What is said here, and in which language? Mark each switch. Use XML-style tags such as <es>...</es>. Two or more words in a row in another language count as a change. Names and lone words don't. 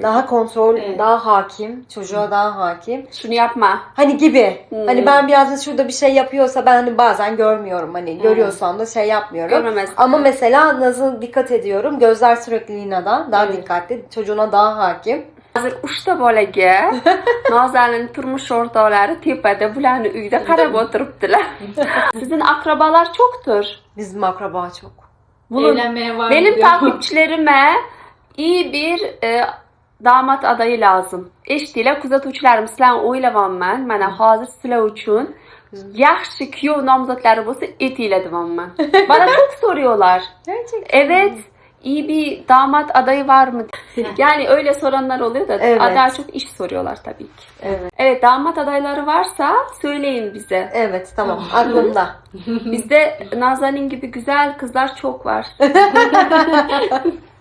<tr>daha kontrol, Evet. daha hakim, çocuğa daha hakim. Şunu yapma. Hani gibi. Hmm. Hani ben biraz da şurada bir şey yapıyorsa ben hani bazen görmüyorum. Hani görüyorsam da şey yapmıyorum. Görmemezsin. Ama mesela Naz'a dikkat ediyorum. Gözler sürekli Lina'da. Daha dikkatli. Çocuğuna daha hakim.</tr> <uz>Hozir 3 ta bolaga Nozanin turmush o'rtoqlari tepada bularni uyda qarab o'tiribdilar.</uz> <tr>Sizin akrabalar çoktur. Bizim akraba çok. Evlenmeye var Benim diyor. takipçilerime iyi bir damat adayı lazım.</tr> <uz>Eshitdinglar, kuzatuvchilarim, sizlarni o'ylayapman. Mana hozir sizlar uchun yaxshi kuyov nomzodlari bo'lsa aytinglar deyapman.</uz> <tr>Bana çok soruyorlar. Gerçekten. Evet. İyi bir damat adayı var mı? Yani öyle soranlar oluyor da Evet. daha çok iş soruyorlar tabii ki. Evet. Evet, damat adayları varsa söyleyin bize. Evet, tamam. Aklımda. Bizde Nazanin gibi güzel kızlar çok var.</tr>